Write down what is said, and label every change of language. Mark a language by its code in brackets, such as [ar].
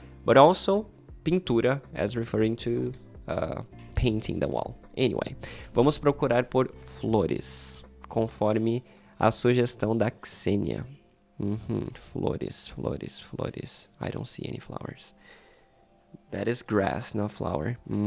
[en] But also pintura, as referring to painting the wall. [pt] Anyway, vamos procurar por flores, conforme a sugestão da Ksenia. [en] Flores. I don't see any flowers. That is grass, not flower.